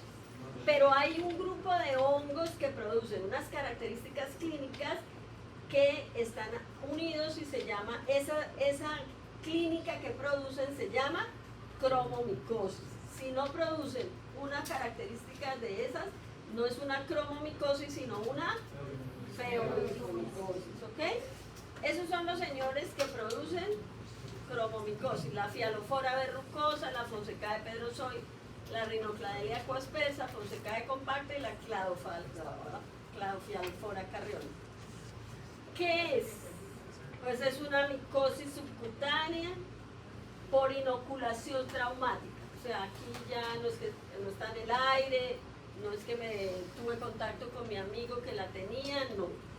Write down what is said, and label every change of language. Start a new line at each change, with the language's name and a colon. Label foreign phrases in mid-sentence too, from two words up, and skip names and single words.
Spanish: Pero hay un grupo de hongos que producen unas características clínicas que están unidos y se llama, esa clínica que producen se llama cromomicosis. Si no producen una característica de esas, no es una cromomicosis, sino una feohifomicosis. ¿Ok? Esos son los señores que producen cromomicosis: la Fialofora verrucosa, la Fonsecae pedrozoide, la Rhinocladelia coespesa, Fonsecae compacta y la Cladofialofora carriona. ¿Qué es? Pues es una micosis subcutánea por inoculación traumática. O sea, aquí ya no es que no está en el aire, no es que tuve contacto con mi amigo que la tenía, no.